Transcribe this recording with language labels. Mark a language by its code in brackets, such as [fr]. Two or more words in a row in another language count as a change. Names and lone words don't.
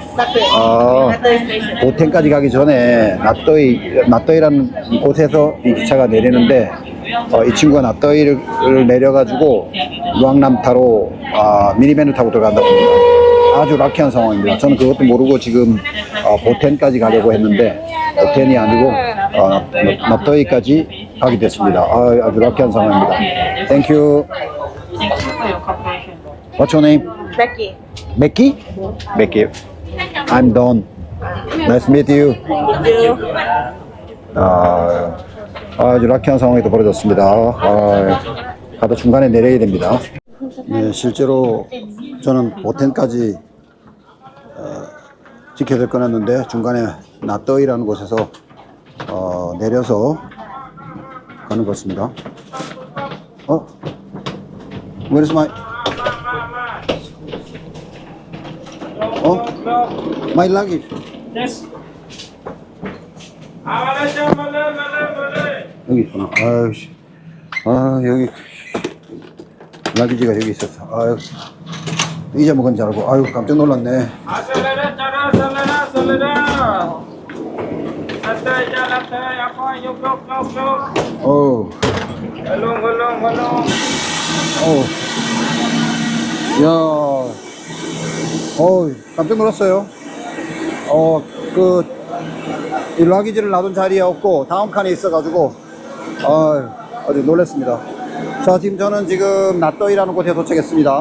[ko] 보텐까지 가기 전에 나또이라는 곳에서 이 기차가 내리는데 이 친구가 나또이를 내려가지고 루앙남타로 미니밴을 타고 들어간다고 합니다. 아주 락키한 상황입니다. 저는 그것도 모르고 지금 보텐까지 가려고 했는데 보텐이 아니고 나또이까지 가게 됐습니다. 아주 락키한 상황입니다. 땡큐. [en] What's your name? Becky. Becky? Becky. I'm Don. Nice to meet you. You. [ko] 아주 락키한 상황이 또 벌어졌습니다. 가다 중간에 내려야 됩니다. 네, 실제로 저는 보텐까지 티켓을 끊었는데 중간에 나떠이라는 곳에서 내려서 가는 것입니다. [en] Where's my my luggage? Yes. [ko] 여기 있구나. 아유씨. 여기 라기지가 여기 있었어. 아유, 잊어먹은 줄 알고. 아유, 깜짝 놀랐네. [pt] Acelera, cara, acelera, acelera. [id] Lantai, ya, lantai, apa, yuk, yuk, yuk, yuk. [ko] 어우, [id] Gulung, gulung, gulung. [ko] 어우. 야, 깜짝 놀랐어요. 이 라기지를 놔둔 자리에 없고 다음 칸에 있어가지고 아주 놀랐습니다. 자, 저는 지금 나떠이라는 곳에 도착했습니다.